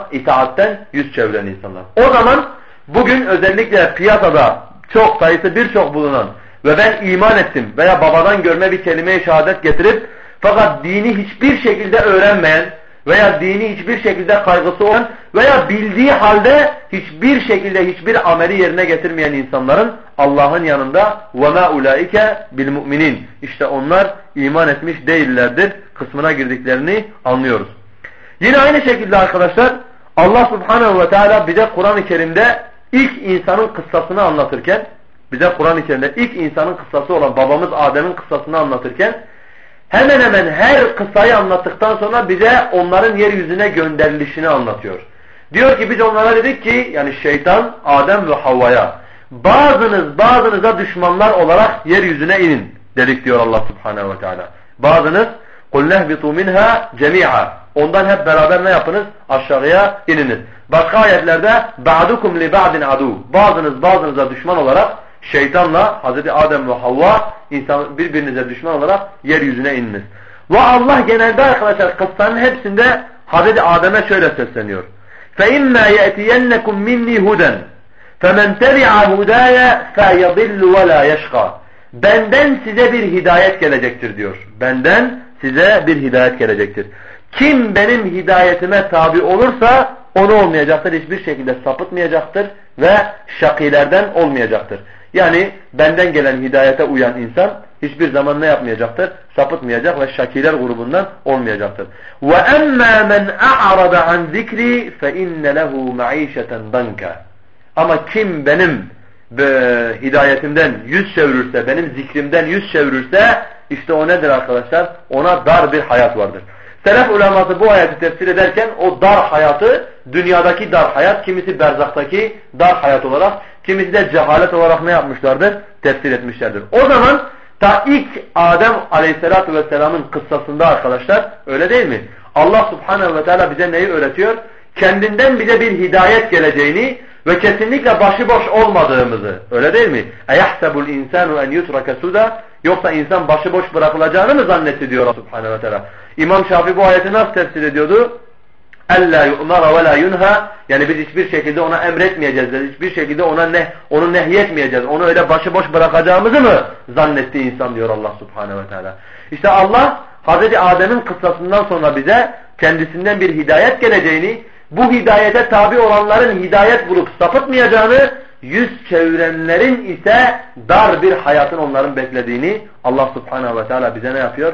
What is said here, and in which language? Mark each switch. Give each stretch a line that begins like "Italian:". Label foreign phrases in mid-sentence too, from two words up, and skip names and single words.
Turkish: İtaatten yüz çeviren insanlar. O zaman bugün özellikle piyasada çok sayısı birçok bulunan ve ben iman ettim veya babadan görme bir kelime-i şehadet getirip fakat dini hiçbir şekilde öğrenmeyen veya dini hiçbir şekilde kaygısı olan veya bildiği halde hiçbir şekilde hiçbir ameli yerine getirmeyen insanların Allah'ın yanında
Arabic: وَمَا اُولَٰئِكَ بِالْمُؤْمِنِينَ
Turkish: İşte onlar iman etmiş değillerdir kısmına girdiklerini anlıyoruz. Yine aynı şekilde arkadaşlar Allah Subhanahu ve Teala bize Kur'an-ı Kerim'de ilk insanın kıssasını anlatırken bize Kur'an-ı Kerim'de ilk insanın kıssası olan babamız Adem'in kıssasını anlatırken hemen hemen her kıssayı anlattıktan sonra bize onların yeryüzüne gönderilişini anlatıyor. Diyor ki biz onlara dedik ki yani şeytan, Adem ve Havva'ya bazınıza düşmanlar olarak yeryüzüne inin dedik diyor Allah Subhanahu ve Teala. Bazınız
Arabic: قُلْ نَهْبِطُوا مِنْهَا جَمِيعًا
Turkish: Ondan hep beraber ne yapınız? Aşağıya ininiz. Başka ayetlerde
Arabic: بَعْدُكُمْ لِبَعْدٍ عَدُوٌ
Turkish: Bazınız bazınıza düşman olarak şeytanla Hazreti Adem ve Havva birbirinize düşman olarak yeryüzüne ininiz. Ve Allah genelde arkadaşlar kıssanın hepsinde Hazreti Adem'e şöyle sesleniyor.
Arabic: فَاِمَّا يَأْتِيَنَّكُمْ مِنِّي هُدًا فَمَنْ تَبِعَ هُدَايَ فَيَضِلُّ وَلَا يَشْقَى
Turkish: Benden size bir hidayet gelecektir diyor. Benden size bir hidayet gelecektir. Kim benim hidayetime tabi olursa onu olmayacaktır. Hiçbir şekilde sapıtmayacaktır ve şakilerden olmayacaktır. Yani benden gelen hidayete uyan insan hiçbir zaman ne yapmayacaktır? Sapıtmayacak ve şakiler grubundan olmayacaktır.
Arabic: وَاَمَّا مَنْ اَعْرَضَ عَنْ ذِكْرِ فَاِنَّ لَهُ مَعِيشَةً دَنْكَ
Turkish: Ama kim benim hidayetimden yüz çevirirse, benim zikrimden yüz çevirirse işte o nedir arkadaşlar? Ona dar bir hayat vardır. Selef uleması bu ayeti tefsir ederken o dar hayatı dünyadaki dar hayat, kimisi berzaktaki dar hayat olarak, kimisi de cehalet olarak ne yapmışlardır? Tefsir etmişlerdir. O zaman ta ilk Adem Aleyhisselatü Vesselam'ın kıssasında arkadaşlar öyle değil mi? Allah Subhanahu ve Teala bize neyi öğretiyor? Kendinden bize bir hidayet geleceğini ve kesinlikle başıboş olmadığımızı, öyle değil mi?
Arabic: اَيَحْسَبُ الْاِنْسَانُ اَنْ يُتْرَكَ سُدًا
Turkish: Yoksa insan başıboş bırakılacağını mı zannetti diyor Allah Subhanahu ve Teala. İmam Şafii bu ayeti nasıl tefsir ediyordu?
Arabic: اَلَّا يُؤْمَرَ وَلَا يُنْهَا
Turkish: Yani biz hiçbir şekilde ona emretmeyeceğiz, hiçbir şekilde onu nehyetmeyeceğiz, onu öyle başıboş bırakacağımızı mı zannetti insan diyor Allah Subhanahu ve Teala. İşte Allah Hazreti Adem'in kıssasından sonra bize kendisinden bir hidayet geleceğini, bu hidayete tabi olanların hidayet bulup sapıtmayacağını, yüz çevirenlerin ise dar bir hayatın onların beklediğini Allah Subhanahu ve Teala bize ne yapıyor?